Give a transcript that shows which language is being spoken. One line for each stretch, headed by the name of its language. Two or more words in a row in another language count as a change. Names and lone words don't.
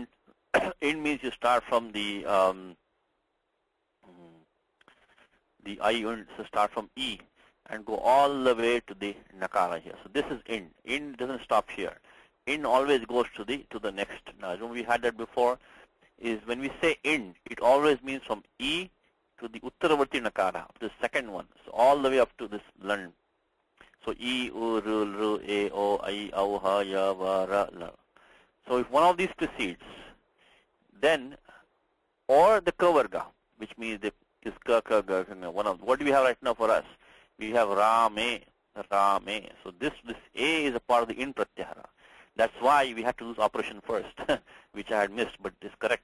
English: In means you start from the I, so start from E and go all the way to the nakara here. So this is in. In doesn't stop here. In always goes to the next. Now, we had that before. Is when we say in, it always means from E to the
Sanskrit: uttaravarti nakara,
English: the second one. So all the way up to this lan. So E, U, R, R, A, O, I, Au, Ha, Ya, Va, Ra, La. So if one of these precedes, then, or the
Sanskrit: ka varga,
English: which means is ka, ka, ga, one of, what do we have right now for us? We have Rame. So this A is a part of the
Sanskrit: in pratyahara.
English: That's why we had to do this operation first, which I had missed, but it's correct.